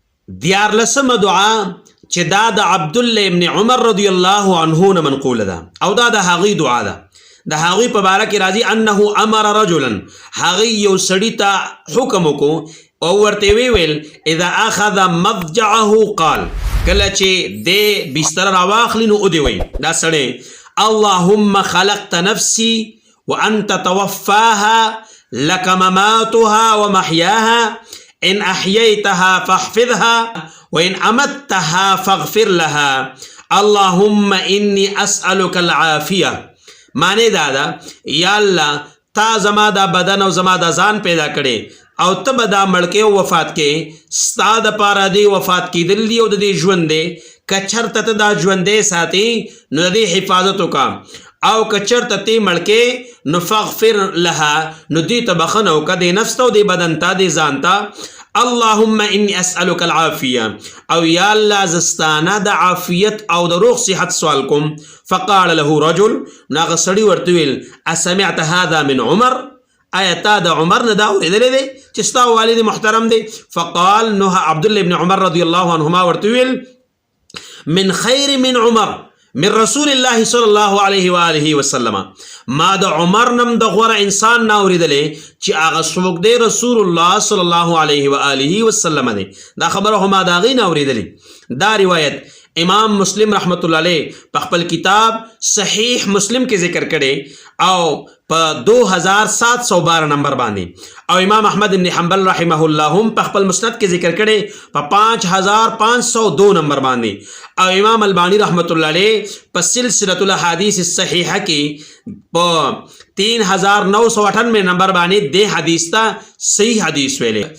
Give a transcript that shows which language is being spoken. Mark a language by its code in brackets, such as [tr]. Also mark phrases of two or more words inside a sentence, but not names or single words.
[ps] دیارلسم دعا چې دا د عبدالله ابن عمر [ar] رضی الله عنه [ps] نه منقوله ده او دا د هغوی دعا ده. د هغوی په باره کې راځي [ar] انه امر رجلا، [ps] هغوی یو سړي ته حکم وکړو او ورته ویل [ar] اذا اخذ مضجعه قال، [ps] کله چې د بستر راواخلي نو ودې وی دا سړی [ar] اللهم خلقت نفسي وانت توفاها لك مماتها ومحياها ان احييتها فاحفظها وان امتها فاغفر لها اللهم اني اسالك العافيه. [ps] معنی دا یا الله تا زما دا بدن او زما دا ځان پیدا کړي او ته به دا مړکې وفات کې ستا دپاره دی وفات کېدل دي او د دې ژوند دی. که چېرته ته دا ژوندی ساتي نو د دې حفاظت وکړه او که چېرته ته مړکې نو [ar] فغفر لها [ps] نو دې ته بخښنه وکړه دې نفس ته او دې بدن ته دې ځان ته. [ar] اللهم اني اسالك العافيه، [ps] او یا الله زستانه د عافیت او د روغ صحت سوال کوم. [ar] فقال له رجل، [ps] ناغه سړي ورته ویل [ar] اسمعت هذا من عمر، [ps] آیا تا د عمر نه دا اورېدلی دی چې ستا والد محترم دی؟ فقال نو عبدالله ابن عمر [ar] رضی الله عنهما [ps] ورته ویل [ar] من خیر من عمر من رسول الله صلی الله علیه و آله وسلم، [ps] ما د عمر نم د غوره انسان نه اورېدلی چې هغه څوک دی [ar] رسول الله صلی الله علیه و آله وسلم [ps] دی. دا خبره خو ما د هغې نه اورېدلې. دا روایت امام مسلم [ar] رحمت الله علیه [ps] په خپل کتاب صحیح مسلم کې ذکر کړي او په 2712 نمبر باندې، او امام احمد بن حنبل [ar] رحمه الله [ps] هم په خپل مسند کې ذکر کړي په 5502 نمبر باندې، او امام البانی [ar] رحمت الله علیه [ps] په سلسله الاحادیث الصحیحه کې په 3998 نمبر باندې د حدیث ته صحیح حدیث ویلې.